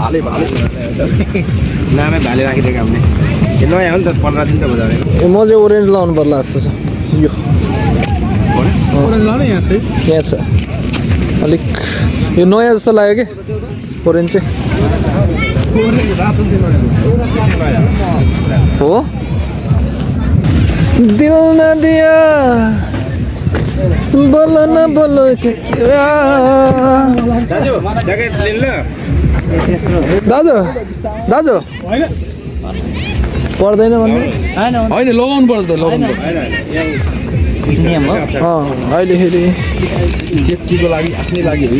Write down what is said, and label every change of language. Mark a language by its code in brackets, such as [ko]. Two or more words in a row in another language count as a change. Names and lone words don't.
[ne] भाले नामै भाले राखिदिएको हामीले यो नयाँ हो नि त 15 दिन त भयो ए म चाहिँ ओरेन्ज लाउनु पर्ला जस्तो छ यो ओरेन्ज लाने यहाँ छ यहाँ छ अलिक यो नयाँ जस्तो लाग्यो कि ओरेन्ज चाहिँ हो [hi] दिल न दिया बोलो न बोलो [ne] के दाजु ज्याकेट लिनु दाजु दाजु पर्दैन भन्नु हैन लगाउनु पर्छ लगाउनु अहिले फेरि सेफ्टीको लागि आफ्नै लागि हो यो